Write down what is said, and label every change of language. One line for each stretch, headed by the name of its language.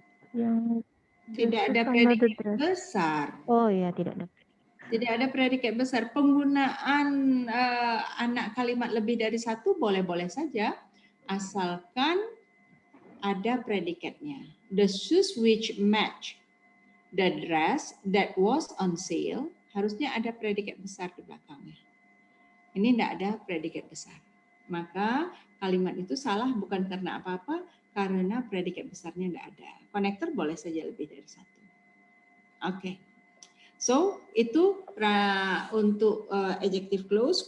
Indonesian: Yang tidak ada sama the predikat
English: dress.
Indonesian: besar. Oh ya, tidak ada. Tidak ada predikat besar. Penggunaan anak kalimat lebih dari satu boleh-boleh saja, asalkan ada predikatnya.
English: The shoes which match the dress that was on sale,
Indonesian: harusnya ada predikat besar di belakangnya. Ini tidak ada predikat besar. Maka kalimat itu salah bukan karena apa-apa, karena predikat besarnya tidak ada. Konektor boleh saja lebih dari satu. Oke. So, itu untuk adjective clause.